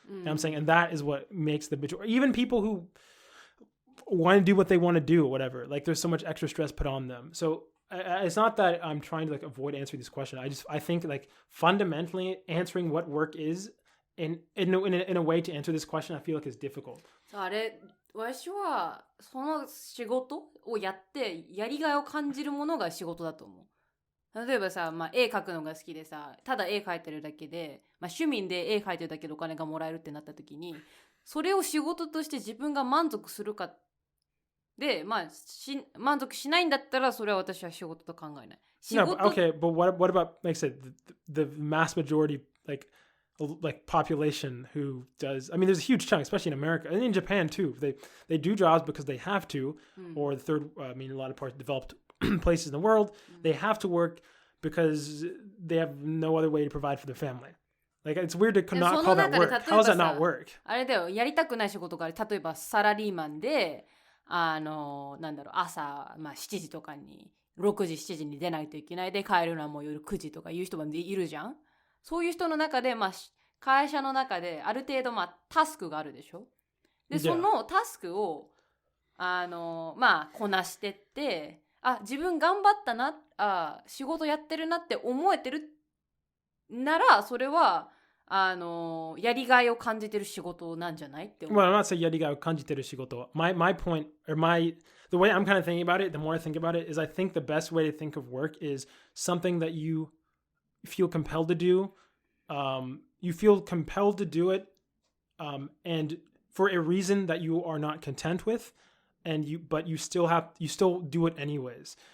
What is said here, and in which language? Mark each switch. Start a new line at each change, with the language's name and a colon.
English: And I'm saying, and that is what makes the majority, even people who want to do what they want to do, whatever, like there's so much extra stress put on them. So it's not that I'm trying to like avoid answering this question. I think like fundamentally answering what work is in a way to answer this question, I feel like is difficult.
Japanese: あれ私はその仕事をやってやりがいを感じるものが仕事だと思う。例えばさ、絵描くのが好きでさ、ただ絵描いてるだけで、趣味で絵描いてるだけでお金がもらえるってなった時に、それを仕事として自分が満足するかで、満足しないんだったらそれは私は仕事と考えない。
English: No, but, okay, but what about like I said the mass majority like population who does, I mean there's a huge chunk, especially in America and in Japan too. They do jobs because they have to, or the third, I mean a lot of parts developed places in the world, they have to work because they have no other way to provide for their family. Like it's weird to not call that work. How does that not work?
Japanese: あれだよ、やりたくない仕事がある。例えばサラリーマンでなんだろう、朝、7時とかに6時7時に出ないといけないで帰るのはもう夜9時とかいう人もいるじゃん。そういう人の中で、会社の中である程度、タスクがあるでしょ。で、そのタスクをこなしてって、自分頑張ったな、仕事やってるなって思えてるなら、それはやりがいを感じてる仕事なんじゃないって思う。
English: Well, I'm not saying
Japanese: やりがいを感じてる仕事.
English: My point, or the way I'm kind of thinking about it, the more I think about it, is I think the best way to think of work is something that you feel compelled to do. You feel compelled to do it, and for a reason that you are not content with, but you still do it anyways.